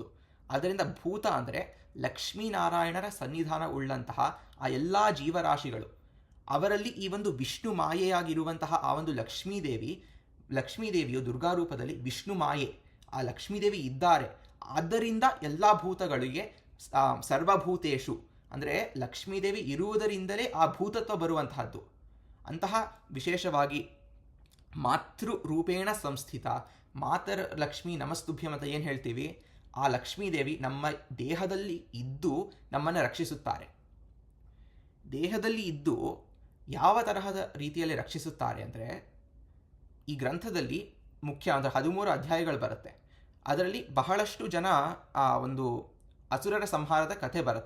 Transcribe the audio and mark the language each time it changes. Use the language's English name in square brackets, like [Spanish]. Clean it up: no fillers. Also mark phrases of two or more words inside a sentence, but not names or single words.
[Kannada] ಆದ್ದರಿಂದ ಭೂತ ಅಂದರೆ ಲಕ್ಷ್ಮೀನಾರಾಯಣರ ಸನ್ನಿಧಾನ ಉಳ್ಳಂತಹ ಆ ಎಲ್ಲ ಜೀವರಾಶಿಗಳು, ಅವರಲ್ಲಿ ಈ ಒಂದು ವಿಷ್ಣು ಮಾಯೆಯಾಗಿರುವಂತಹ ಆ ಒಂದು ಲಕ್ಷ್ಮೀದೇವಿಯು ದುರ್ಗಾರೂಪದಲ್ಲಿ ವಿಷ್ಣು ಮಾಯೆ, ಆ ಲಕ್ಷ್ಮೀದೇವಿ ಇದ್ದಾರೆ. ಆದ್ದರಿಂದ ಎಲ್ಲ ಭೂತಗಳಿಗೆ ಸರ್ವಭೂತೇಶು ಅಂದರೆ ಲಕ್ಷ್ಮೀದೇವಿ ಇರುವುದರಿಂದಲೇ ಆ ಭೂತತ್ವ ಬರುವಂತಹದ್ದು. ಅಂತಹ ವಿಶೇಷವಾಗಿ [Sanskrit] ಮಾತೃ ರೂಪೇಣ ಸಂಸ್ಥಿತ ಮಾತರ್ ಲಕ್ಷ್ಮೀ ನಮಸ್ತುಭ್ಯಂ [Kannada] ಅಂತ ಏನು ಹೇಳ್ತೀವಿ, ಆ ಲಕ್ಷ್ಮೀದೇವಿ ನಮ್ಮ ದೇಹದಲ್ಲಿ ಇದ್ದು ನಮ್ಮನ್ನು ರಕ್ಷಿಸುತ್ತಾರೆ. ದೇಹದಲ್ಲಿ ಇದ್ದು ಯಾವ ತರಹದ ರೀತಿಯಲ್ಲಿ ರಕ್ಷಿಸುತ್ತಾರೆ ಅಂದರೆ, ಈ ಗ್ರಂಥದಲ್ಲಿ ಮುಖ್ಯ ಅಂದರೆ 13 ಅಧ್ಯಾಯಗಳು ಬರುತ್ತೆ. ಅದರಲ್ಲಿ ಬಹಳಷ್ಟು ಜನ ಆ ಒಂದು ಅಸುರರ ಸಂಹಾರದ ಕಥೆ ಬರುತ್ತೆ.